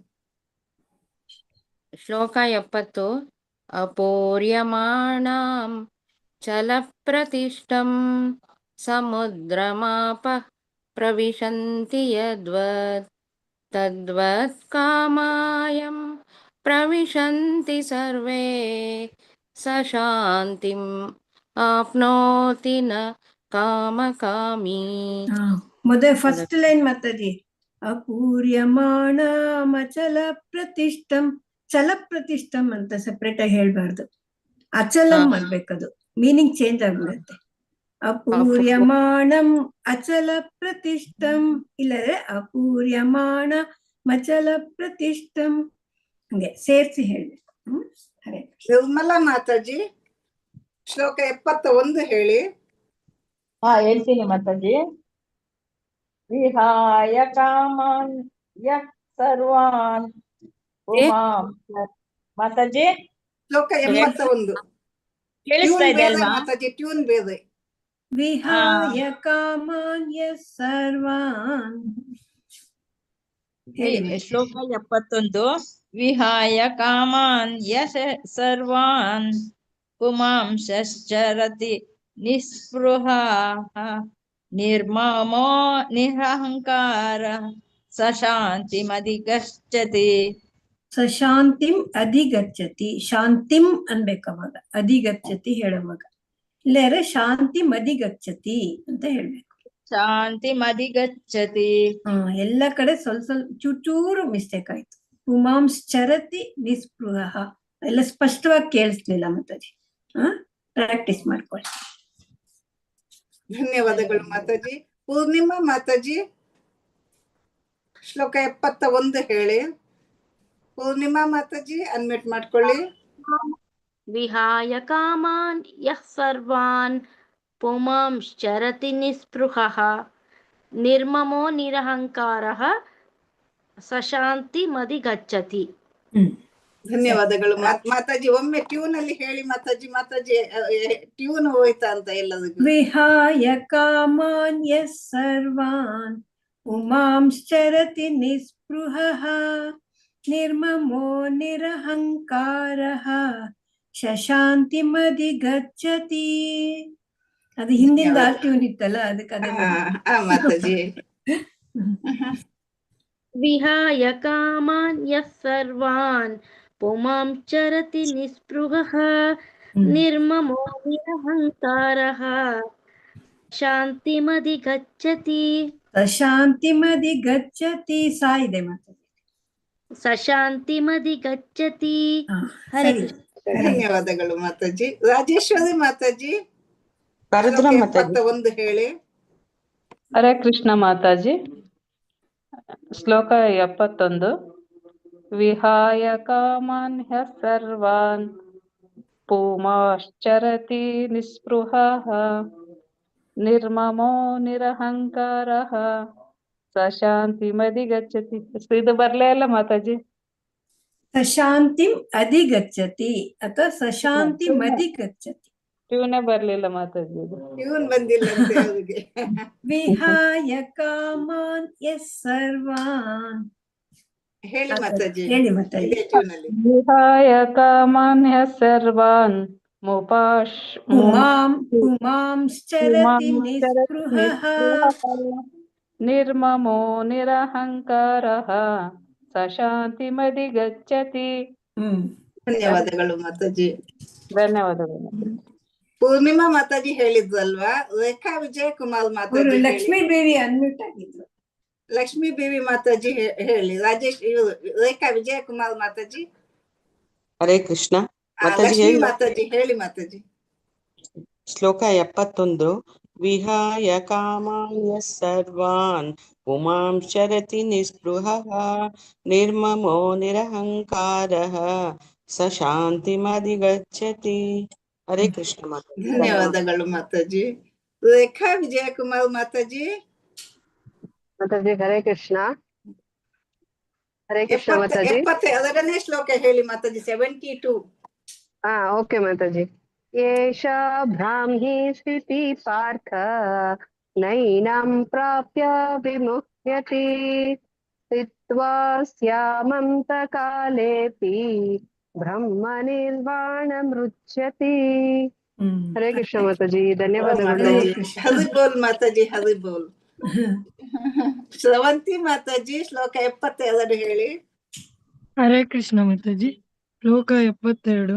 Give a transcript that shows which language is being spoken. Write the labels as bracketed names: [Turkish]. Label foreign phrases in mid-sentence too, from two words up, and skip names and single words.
[Sanskrit] ಶ್ಲೋಕ 70. ಅಪೂರ್ಯಮಾಣಂ ಚಲ ಪ್ರತಿಷ್ಠಂ ಸಮುದ್ರಮಾಪ ಪ್ರವಿಶಂತಿ ಯದ್ವತ್ ತದ್ವತ್ ಕಾಮಾಯಂ ಪ್ರವಿಶಂತಿ ಸರ್ವೇ ಸ ಶಾಂತಿಂ ಆಪ್ನೋತಿ ನ ಕಾಮಕಾಮಿ. [English] first line [Kannada] ಮಾತಾಜಿ. [Sanskrit] ಅಪೂರ್ಯಮಾಣಮಚಲ ಪ್ರತಿಷ್ಠಂ. ಚಲ ಪ್ರತಿಷ್ಠಂ [Kannada] ಅಂತ ಸೆಪರೇಟ್ ಆಗಿ ಹೇಳ್ಬಾರ್ದು, ಅಚಲಂ ಅನ್ಬೇಕದು. [English] meaning change [Kannada] ಆಗ್ಬಿಡುತ್ತೆ. [Sanskrit] ಅಪೂರ್ಯಮಾಣಂ ಅಚಲ ಪ್ರತಿಷ್ಠಂ, [Kannada] ಇಲ್ಲದ್ರೆ [Sanskrit] ಅಪೂರ್ಯಮಾಣ ಮಚಲ ಪ್ರತಿಷ್ಠಂ, [Kannada] ಹಂಗೆ ಸೇರ್ಸಿ ಹೇಳ್ಬೇಕು. ನಿರ್ಮಲಾ ಮಾತಾಜಿ ಶ್ಲೋಕ 71 ಹೇಳಿ. ಹೇಳ್ತೀನಿ ಮಾತಾಜಿ. [Sanskrit] ವಿಹಾಯ ಕಾಮಾನ್ ಯಃ ಸರ್ವಾನ್ ಪುಮಾಂ ಮಾತಾಜಿ. [Kannada] ಶ್ಲೋಕ 71 ಕೇಳಿಸ್ತಾ ಇದೆ ಬೇರೆ ಅಲ್ವಾ? ಮಾತಾಜಿ, ಟ್ಯೂನ್ ಬೇರೆ. [Sanskrit] ವಿಹಾಯ ಕಾಮಾನ್ ಯಃ ಸರ್ವಾನ್. [Kannada] ಶ್ಲೋಕ 71. [Sanskrit] ವಿಹಾಯ ಕಾಮಾನ್ ಯಃ ಸರ್ವಾನ್ ಪುಮಾಂಶ್ಚರತಿ ನಿಸ್ಪೃಹಃ ನಿರ್ಮಮೋ ನಿರಹಂಕಾರ ಸಶಾಂತಿಮಧಿಗಚ್ಚತಿ. ಸಶಾಂತಿಂ ಅಧಿಗಚ್ಚತಿ. [Kannada] ಶಾಂತಿಂ ಅನ್ಬೇಕು ಅವಾಗ, ಅಧಿಗಚ್ಚತಿ ಹೇಳುವಾಗ. ಇಲ್ಲಾರೆ [Sanskrit] ಶಾಂತಿ ಮಧಿಗಚ್ಚತಿ [Kannada] ಅಂತ ಹೇಳ್ಬೇಕು. [Sanskrit] ಶಾಂತಿ ಮಧಿಗಚ್ಚತಿ. [Kannada] ಎಲ್ಲ ಕಡೆ ಸ್ವಲ್ಪ ಚೂರು ಮಿಸ್ಟೇಕ್ ಆಯ್ತು. [Sanskrit] ಪುಮಾಂಶ್ಚರತಿ ನಿಸ್ಪೃಹ [Kannada] ಎಲ್ಲ ಸ್ಪಷ್ಟವಾಗಿ ಕೇಳಿಸ್ಲಿಲ್ಲ ಮಾತಾಜಿ. ಪ್ರಾಕ್ಟೀಸ್ ಮಾಡ್ಕೊಳ್ಳಿ. ಧನ್ಯವಾದಗಳು ಮಾತಾಜಿ. ಪೂರ್ಣಿಮಾ ಮಾತಾಜಿ ಶ್ಲೋಕ 71 ಹೇಳಿ. ಪೂರ್ಣಿಮಾ ಮಾತಾಜಿ ಅನ್ಮ್ಯೂಟ್ ಮಾಡ್ಕೊಳ್ಳಿ. [Sanskrit] ವಿಹಾಯ ಕಾಮಾನ್ ಯಃ ಸರ್ವಾನ್ ಪುಮಾಂಶ್ಚರತಿ ನಿಸ್ಪೃಹಃ ನಿರ್ಮಮೋ ನಿರಹಂಕಾರಃ ಸಶಾಂತಿಮಧಿಗಚ್ಚತಿ. [Kannada] ಧನ್ಯವಾದಗಳು ಮಾತಾಜಿ. ಒಮ್ಮೆ ಟ್ಯೂನ್ ಅಲ್ಲಿ ಹೇಳಿ ಮಾತಾಜಿ. ಮಾತಾಜಿ ಟ್ಯೂನ್ ಹೋಯ್ತಾ ಅಂತ ಎಲ್ಲದಕ್ಕೂ. [Sanskrit] ವಿಹಾಯ ಕಾಮಾನ್ ಯಃ ಸರ್ವಾನ್ ಪುಮಾಂಶ್ಚರತಿ ನಿಸ್ಪೃಹಃ ನಿರ್ಮಮೋ ನಿರಹಂಕಾರಃ ಶಶಾಂತಿಮಧಿಗಚ್ಚತಿ. [Kannada] ಅದು ಹಿಂದಿಂದ ಟ್ಯೂನ್ ಇತ್ತಲ್ಲ, ಅದಕ್ಕೆ ಅದೇ ಮಾತಾಜಿ. [Sanskrit] ವಿಹಾಯ ಕಾಮಾನ್ ಯಃ ಸರ್ವಾನ್ ಪುಮಾಂಶ್ಚರತಿ ನಿಸ್ಪೃಹಃ ನಿರ್ಮಮೋ ನಿರಹಂಕಾರಃ ಶಾಂತಿಮಧಿಗಚ್ಚತಿ. [Kannada] ಸಶಾಂತಿಮಧಿಗಚ್ಚತಿ ಸಾ ಇದೆ ಮಾತಾಜಿ. [Sanskrit] ಸಶಾಂತಿಮಧಿಗಚ್ಚತಿ. ಹರೇ [Kannada] ಧನ್ಯವಾದಗಳು ಮಾತಾಜಿ. ರಾಜೇಶ್ವರಿ ಮಾತಾಜಿ 71 ಹೇಳಿ. [Sanskrit] ಹರೇ ಕೃಷ್ಣ [Kannada] ಮಾತಾಜಿ. ಶ್ಲೋಕ 71. [Sanskrit] ವಿಹಾಯ ಕಾಮಾನ್ ಹ್ಯ ಸರ್ವಾನ್ ಪುಮಾಶ್ಚರತಿ ನಿಸ್ಪೃಹಃ ನಿರ್ಮಮೋ ನಿರಹಂಕಾರಃ ಸಶಾಂತಿಮಧಿಗಚ್ಚತಿ. [Kannada] ಇದು ಬರ್ಲೇ ಇಲ್ಲ ಮಾತಾಜಿ. [Sanskrit] ಸಶಾಂತಿಂ ಅಧಿಗಚ್ಚತಿ ಅಥವಾ ಸಶಾಂತಿಮಧಿಗಚ್ಚತಿ. [Kannada] ಟ್ಯೂನೇ ಬರ್ಲಿಲ್ಲ ಮಾತಾಜಿ. ಟ್ಯೂನ್ ಬಂದಿಲ್ಲ ಅಂತೆ ಅವ್ರಿಗೆ. [Sanskrit] ವಿಹಾಯ ಕಾಮಾನ್ ಯಃ ಸರ್ವಾನ್ [Kannada] ಹೇಳಿ ಮಾತಾಜಿ. ಹೇಳಿ ಮಾತಾಜಿ. [Sanskrit] ವಿಹಾಯ ಕಾಮಾನ್ ಹ್ಯ ಸರ್ವಾನ್ ಪುಮಾಂಶ್ಚರತಿ ನಿಸ್ಪೃಹಃ ನಿರ್ಮಮೋ ನಿರಹಂಕಾರಃ ಸಶಾಂತಿಮಧಿಗಚ್ಚತಿ. [Kannada] ಧನ್ಯವಾದಗಳು ಮಾತಾಜಿ. ಧನ್ಯವಾದಗಳು. ಪೂರ್ಣಿಮಾ ಮಾತಾಜಿ ಹೇಳಿದ್ವಲ್ವಾ. ರೇಖಾ ವಿಜಯಕುಮಾರ್ ಮಾತಾಜಿ. ಲಕ್ಷ್ಮೀ ದೇವಿ ಅನ್ಮ್ಯೂಟ್ ಆಗಿದ್ರು. ಲಕ್ಷ್ಮೀ ದೇವಿ ಮಾತಾಜಿ ಹೇಳಿ. ರಾಜೇಶ್ ರೇಖಾ ವಿಜಯಕುಮಾರ್ ಮಾತಾಜಿ. [Sanskrit] ಹರೇ ಕೃಷ್ಣ [Kannada] ಲಕ್ಷ್ಮೀ ಮಾತಾಜಿ ಹೇಳಿ ಮಾತಾಜಿ. ಶ್ಲೋಕ 71. [Sanskrit] ವಿಹಾಯ ಕಾಮಾನ್ ಯಃ ಸರ್ವಾನ್ ಪುಮಾಂಶ್ಚರತಿ ನಿಸ್ಪೃಹಃ ನಿರ್ಮಮೋ ನಿರಹಂಕಾರಃ ಸಶಾಂತಿಮಧಿಗಚ್ಚತಿ. ಹರೇ ಕೃಷ್ಣ [Kannada] ಮಾತಾಜಿ. ಧನ್ಯವಾದಗಳು ಮಾತಾಜಿ. ರೇಖಾ ವಿಜಯಕುಮಾರ್ ಮಾತಾಜಿ. ಮಾತಾಜಿ [Sanskrit] ಹರೇ ಕೃಷ್ಣ. ಹರೇ ಕೃಷ್ಣ [Kannada] ಮಾತಾಜಿ. 72ನೇ ಶ್ಲೋಕ ಹೇಳಿ ಮಾತಾಜಿ. 72. ಓಕೆ ಮಾತಾಜಿ. [Sanskrit] ಏಷ ಬ್ರಾಹ್ಮಿ ಸ್ಥಿತಿ ಪಾರ್ಥ ನೈನಂ ಪ್ರಾಪ್ಯ ವಿಮುಹ್ಯತಿ ಸ್ಥಿತ್ವಾ ಸ್ಯಾಮಂತ ಕಾಲೇಪಿ ಬ್ರಹ್ಮ ನಿರ್ವಾಣ ಮೃಚ್ಯತಿ. ಹರೇ ಕೃಷ್ಣ [Kannada] ಮಾತಾಜಿ. ಧನ್ಯವಾದಗಳು. [Hindi] हरि बोल [Kannada] ಮಾತಾಜಿ. [Hindi] हरि बोल. [Kannada] ಶ್ರವಂತಿ ಮಾತಾಜಿ ಶ್ಲೋಕ 72 ಹೇಳಿ. [Sanskrit] ಹರೇ ಕೃಷ್ಣ [Kannada] ಮಾತಾಜಿ. ಶ್ಲೋಕ 72.